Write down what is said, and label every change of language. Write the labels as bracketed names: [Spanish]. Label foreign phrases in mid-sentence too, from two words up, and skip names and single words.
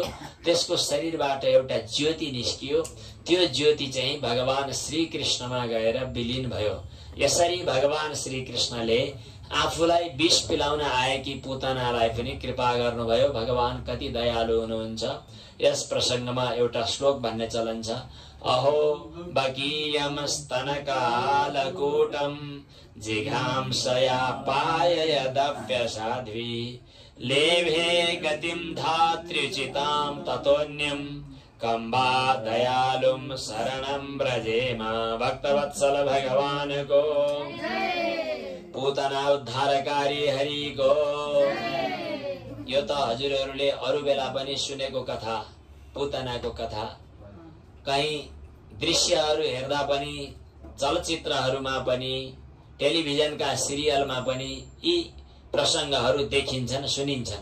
[Nepali] त्यसको शरीरबाट एउटा ज्योति निस्कियो। त्यो ज्योति चाहिँ भगवान श्री कृष्णमा गएर विलीन भयो। यसरी भगवान श्री कृष्णले आफूलाई विष पिलाउन आएकी पूतनालाई पनि कृपा गर्नुभयो। भगवान कति दयालु हुनुहुन्छ। यस प्रसंगमा एउटा श्लोक भन्ने चलन छ। [Sanskrit] अहो बकीयम स्तनकालकूटम जिघांसया पाययदप्य साध्वी लेभे गतिम धात्र्युचितां ततोन्यम कम्बा दयालुम शरणं व्रजेम [Nepali] भक्तवत्सल भगवानको पूतना उद्धारकारी हरिको। यो त हजुरहरूले अरू बेला पनि सुनेको कथा, पूतनाको कथा। कहीं दृश्यहरू हेर्दा पनि, चलचित्रहरूमा पनि, टेलिभिजनका सिरियलमा पनि यी प्रसङ्गहरू देखिन्छन्, सुनिन्छन्।